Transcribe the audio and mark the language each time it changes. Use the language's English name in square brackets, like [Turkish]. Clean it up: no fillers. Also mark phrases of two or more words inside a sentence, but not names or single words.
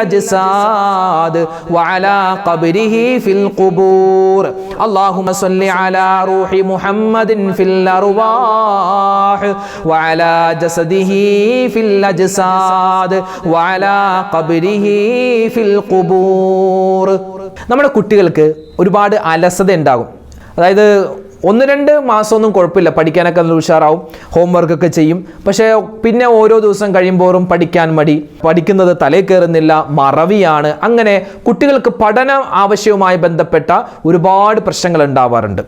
[Arabic] الأجساد وعلى قبره في القبور اللهم صل على روح محمد في الأرواح وعلى جسده في الأجساد وعلى قبره في القبور [Malayalam] നമ്മുടെ കുട്ടികൾക്ക് ഒരുപാട് അലസത ഉണ്ടാകും. അതായത് 1-2 മാസമൊന്നും കുഴപ്പമില്ല, പഠിക്കാനൊക്കെ നല്ല ഉഷാറാവും, ഹോംവർക്കൊക്കെ ചെയ്യും. പക്ഷേ പിന്നെ ഓരോ ദിവസം കഴിയുമ്പോഴും പഠിക്കാൻ മടി, പഠിക്കുന്നത് തലയിൽ കയറുന്നില്ല, മറവിയാണ്. അങ്ങനെ കുട്ടികൾക്ക് പഠന ആവശ്യവുമായി ബന്ധപ്പെട്ട ഒരുപാട് പ്രശ്നങ്ങൾ ഉണ്ടാവാറുണ്ട്.